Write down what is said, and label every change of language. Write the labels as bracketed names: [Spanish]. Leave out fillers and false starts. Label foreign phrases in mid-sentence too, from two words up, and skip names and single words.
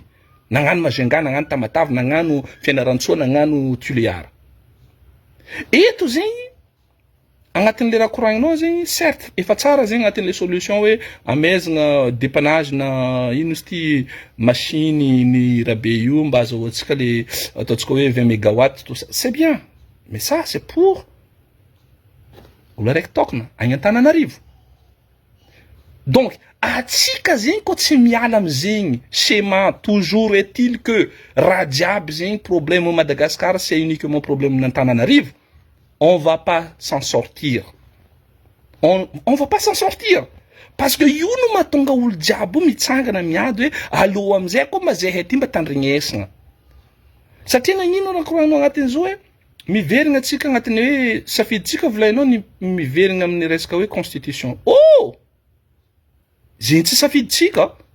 [Malagasy] Nagnano Majenga, nagnano Tamatave, nagnano Fianarantsoa, nagnano Tuléar. Eto zegny agnatin'le raha koragninao zegny certes efa tsara zegny agnatin'le solution hoe amezagna dépannage na ino izy ty machine ny rabe io mba azahoantsika le ataontsika hoe 20 mégawatts [French] tout ça. C'est bien. Mais ça c'est pour [Malagasy] olo araiky tokana agny Antananarivo. Donc atsika zegny ko tsy miala am'zegny schéma [French] toujours est-il que [Malagasy] raha jiaby zegny [French] problème au Madagascar c'est uniquement problème [Malagasy] n'Antananarivo. [French] On va pas s'en sortir. On va pas s'en sortir. [Malagasy] Parce que io no mahatonga olo jiaby mitsangana miady hoe aloha am'izay koa mazehy ty mba tandrignesagna. Satria nagnino raha koragnao agnatin'izao hoe miverigna atsika agnatin'ny hoe safiditsika volainao ny miverigna amin'ny resaka hoe constitution. Oh! Zegny tsy safiditsika.